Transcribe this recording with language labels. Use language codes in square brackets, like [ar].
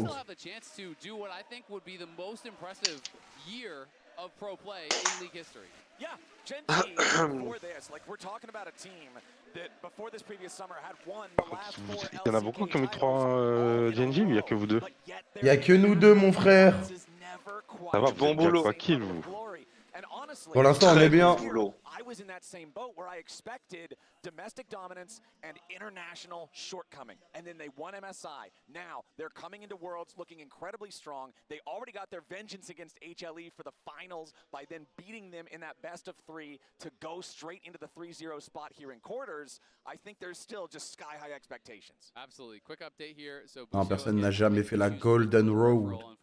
[en] They still have the chance to do what I think would be the most impressive year of pro play in league history. Yeah, Gen.g before this, like we're talking about a team that before this previous summer had won the last 4 [fr] Il y en a beaucoup qui ont mis 3 Gen.g, mais il n'y a que vous deux. Il y a que nous deux, mon frère. Ça va, bon boulot. Quoi kill vous. Pour l'instant, on est bien. [en] I was in that same boat where I expected domestic dominance and international shortcoming. And then they won MSI. Now they're coming into Worlds looking incredibly strong. They already got their vengeance against HLE for the finals by then beating them in that best of 3 to go straight into the 3-0 spot here in quarters. I think there's still just sky-high expectations. Absolutely. Quick update here. So [fr] non, personne n'a jamais fait la Golden Road.